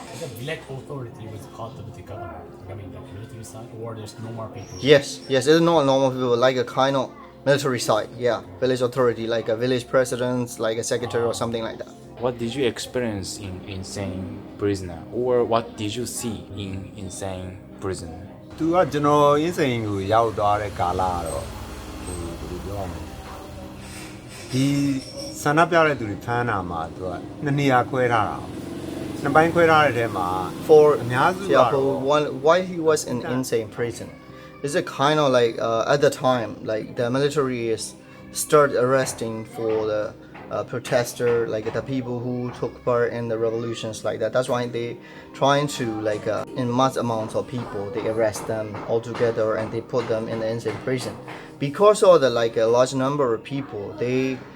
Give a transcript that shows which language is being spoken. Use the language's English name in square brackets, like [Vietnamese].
[English] The village authority was caught with the government. I mean the military side, or there's no more people. Yes, it's not normal people a kind of military side. Yeah, village authority a village president, a secretary or something like that. What did you experience in insane prison, or what did you see in insane prison? [Burmese] သူကကျွန်တော်အင်းစိန်ကိုရောက်သွားတဲ့ကာလကတော့ဘယ်လိုပြောရမလဲဒီဆန္ဒပြတဲ့သူတွေဖမ်းတာမှာသူကနှစ်နေရာခွဲထားတာနှစ်ပိုင်းခွဲထားတဲ့ထဲမှာ [English] for [Burmese] အများစုကတော့ [English] why he was in insane prison is it kind of at the time the military is start arresting for the protester the people who took part in the revolutions that's why they trying to in mass amounts of people they arrest them all together and they put them in the insane prison because of the a large number of people they